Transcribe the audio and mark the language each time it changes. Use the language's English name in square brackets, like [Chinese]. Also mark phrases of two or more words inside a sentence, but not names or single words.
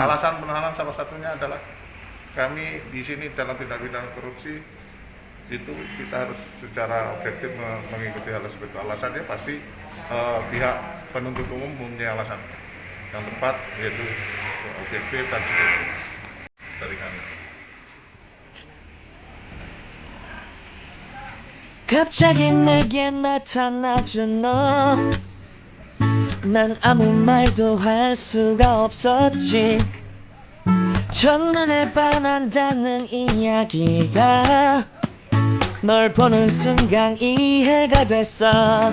[Indonesian] Alasan penahanan salah satunya adalah kami di sini dalam tindak pidana korupsi itu kita harus secara objektif mengikuti hal seperti itu. Alasannya pasti pihak penuntut umum mempunyai alasan yang tepat, yaitu objektif dan subjektif dari kami. [Korean] 갑자기 내게 나타나준 너, 난 아무 말도 할 수가 없었지. 첫눈에 반한다는 이야기가 널 보는 순간 이해가 됐어.